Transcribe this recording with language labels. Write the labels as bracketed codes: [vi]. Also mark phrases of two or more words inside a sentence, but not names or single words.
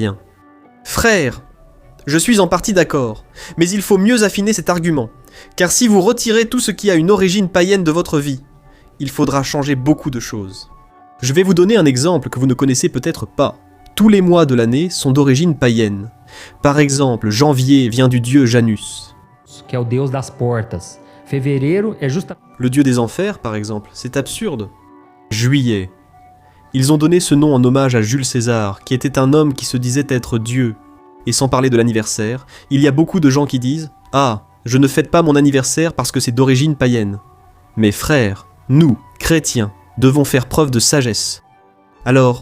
[fr] » Frère, je suis en partie d'accord, mais il faut mieux affiner cet argument, car si vous retirez tout ce qui a une origine païenne de votre vie, il faudra changer beaucoup de choses. Je vais vous donner un exemple que vous ne connaissez peut-être pas. Tous les mois de l'année sont d'origine païenne. Par exemple, janvier vient du dieu Janus. [pt] Que é o Deus das portas. Fevereiro é [fr] Le dieu des enfers, par exemple, c'est absurde. Juillet. Ils ont donné ce nom en hommage à Jules César, qui était un homme qui se disait être Dieu. Et sans parler de l'anniversaire, il y a beaucoup de gens qui disent « Ah, je ne fête pas mon anniversaire parce que c'est d'origine païenne. » Mais frères, nous, chrétiens, devons faire preuve de sagesse.